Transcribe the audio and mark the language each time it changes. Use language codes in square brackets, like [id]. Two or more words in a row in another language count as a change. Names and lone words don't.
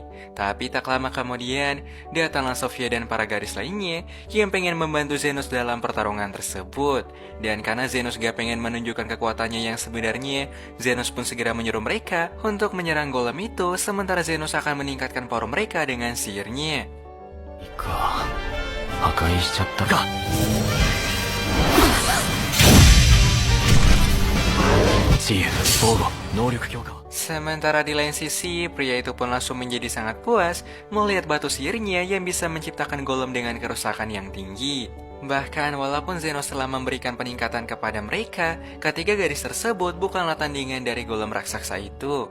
[id] Tapi tak lama kemudian, datanglah Sofia dan para gadis lainnya yang pengen membantu Zenos dalam pertarungan tersebut. Dan karena Zenos gak pengen menunjukkan kekuatannya yang sebenarnya, Zenos pun segera menyuruh mereka untuk menyerang golem itu, sementara Zenos akan meningkatkan power mereka dengan sihirnya. [ja] か破壊しちゃったかシール防護能力強化 [id] Sementara di lain sisi, pria itu pun langsung menjadi sangat puas melihat batu sihirnya yang bisa menciptakan golem dengan kerusakan yang tinggi. Bahkan walaupun Zenos telah memberikan peningkatan kepada mereka, ketiga gadis tersebut bukanlah tandingan dari golem raksasa itu.